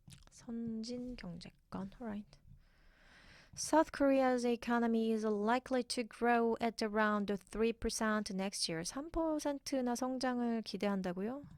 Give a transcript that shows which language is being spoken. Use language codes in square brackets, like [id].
[ko] 선진 경제권, right? [en] South Korea's economy is likely to grow at around 3% next year. [ko] 3%나 성장을 기대한다고요?